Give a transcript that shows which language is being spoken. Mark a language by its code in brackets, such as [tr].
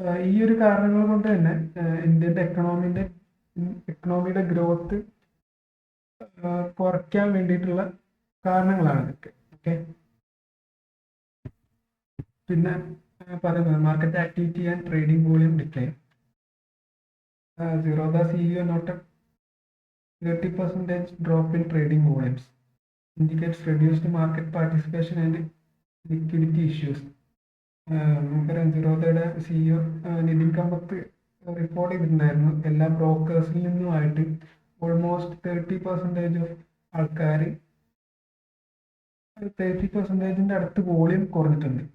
[ml] ഈ ഒരു കാരണങ്ങൾ കൊണ്ട് തന്നെ ഇന്ത്യയുടെ എക്കണോമിയുടെ ഗ്രോത്ത് കുറയ്ക്കാൻ വേണ്ടിയിട്ടുള്ള കാരണങ്ങളാണ് ഇതൊക്കെ. ഓക്കെ, പിന്നെ പറയുന്നത് [en] Market activity and trading volume decline. Zerodha CEO noted 30% drop in trading volumes, indicates reduced market participation and liquidity issues. [ml] നമുക്കറിയാം, സിറോദയുടെ CEO നിതിൻ കമ്പത്ത് റിപ്പോർട്ട് ചെയ്തിട്ടുണ്ടായിരുന്നു എല്ലാ ബ്രോക്കേഴ്സിൽ നിന്നുമായിട്ട് ഓൾമോസ്റ്റ് 30% ഓഫ് ആൾക്കാർ 30% അടുത്ത് വോളിയം കുറഞ്ഞിട്ടുണ്ട്.